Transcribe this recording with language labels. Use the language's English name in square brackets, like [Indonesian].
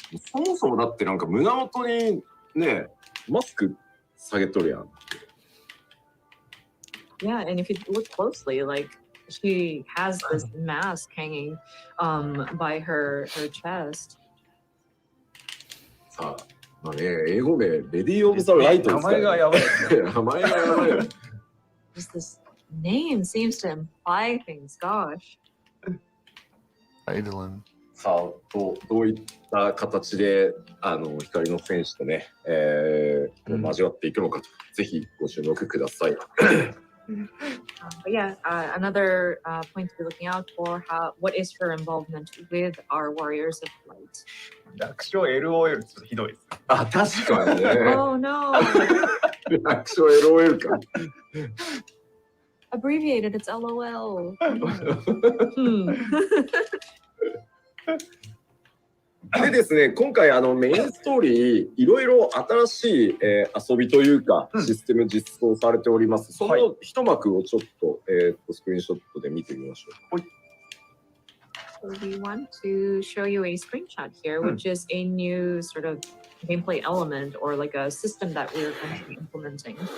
[Japanese] そもそもだってなんか胸元にね、マスク下げとるやん。 [English] Yeah, and if you look closely, like she has this mask hanging by her chest. [Japanese] さあ、まあね、英語名、レディー・オブ・ザ・ライトですから、ね。名前がやばいですね。名前がやばいよ。 [English] Just this name seems to imply things. Gosh. [Japanese] アイドルン。さあ、どういった形で光の戦士とね、交わっていくのかと、ぜひご注目ください。 [English] But yeah, another point to be looking out for, what is her involvement with our Warriors of Light? [Japanese] 楽勝 LOL ちょっとひどいです。あ、確かにね。 [English] Oh no! [Japanese] 楽勝 LOL か。 [English] Abbreviated, it's LOL. [Japanese] でですね、今回メインストーリーいろいろ新しい、遊びというかシステム実装されております。その一幕をちょっと、スクリーンショットで見てみましょう。 [English] So we want to show you a screenshot here, which is a new sort of gameplay element or like a system that we're going to be implementing.